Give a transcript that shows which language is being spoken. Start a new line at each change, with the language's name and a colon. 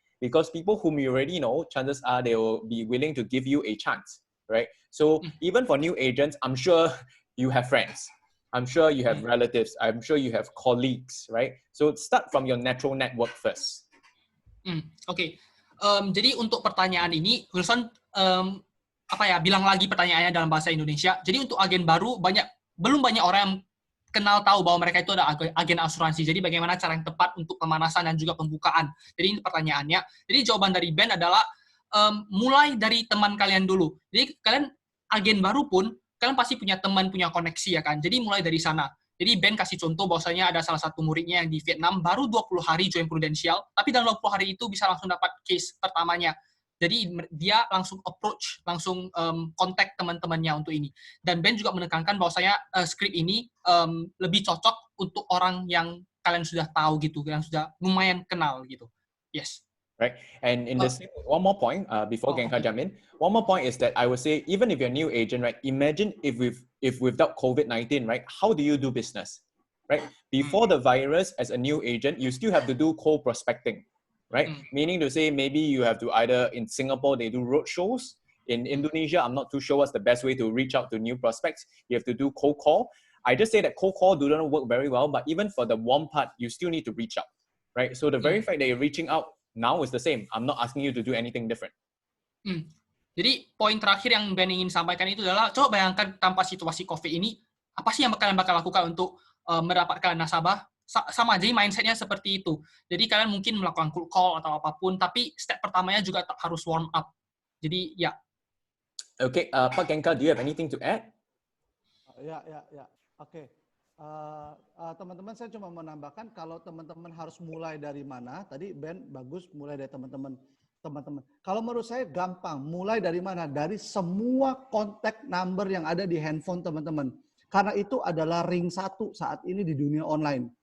English: Because people whom you already know, chances are they will be willing to give you a chance, right? So even for new agents, I'm sure you have friends. I'm sure you have relatives. I'm sure you have colleagues, right? So start from your natural network first. Okay.
Indonesian: Jadi untuk pertanyaan ini, Wilson bilang lagi pertanyaannya dalam bahasa Indonesia. Jadi untuk agen baru belum banyak orang yang kenal tahu bahwa mereka itu ada agen asuransi. Jadi bagaimana cara yang tepat untuk pemanasan dan juga pembukaan. Jadi ini pertanyaannya. Jadi jawaban dari Ben adalah mulai dari teman kalian dulu. Jadi kalian agen baru pun, kalian pasti punya teman, punya koneksi ya kan. Jadi mulai dari sana. Jadi Ben kasih contoh bahwasanya ada salah satu muridnya yang di Vietnam baru 20 hari join Prudential, tapi dalam 20 hari itu bisa langsung dapat case pertamanya. Jadi dia langsung approach, langsung kontak teman-temannya untuk ini. Dan Ben juga menekankan bahwasanya script ini lebih cocok untuk orang yang kalian sudah tahu gitu, yang sudah lumayan kenal gitu.
English: Yes. right? And in the same, one more point before Gencar jump in. One more point is that I would say, even if you're a new agent, right? Imagine if without COVID-19, right? How do you do business, right? Before the virus, as a new agent, you still have to do cold prospecting, right? Meaning to say, maybe you have to either in Singapore they do road shows. In Indonesia, I'm not too sure what's the best way to reach out to new prospects. You have to do cold call. I just say that cold call do not work very well, but even for the warm part, you still need to reach out, right? So the very fact that you're reaching out now is the same. I'm not asking you to do anything different.
Indonesian: Jadi poin terakhir yang Ben ingin sampaikan itu adalah, coba bayangkan tanpa situasi COVID ini, apa sih yang kalian bakal lakukan untuk mendapatkan nasabah? Sama aja mindsetnya seperti itu. Jadi kalian mungkin melakukan cold call atau apapun, tapi step pertamanya juga harus warm up. Jadi ya.
English: Okay, Pak Gencar, do you have anything to add?
Indonesian: Ya. Oke. Teman-teman, saya cuma menambahkan kalau teman-teman harus mulai dari mana. Tadi Ben bagus mulai dari teman-teman. Kalau menurut saya gampang, mulai dari mana? Dari semua kontak number yang ada di handphone teman-teman. Karena itu adalah ring 1 saat ini di dunia online.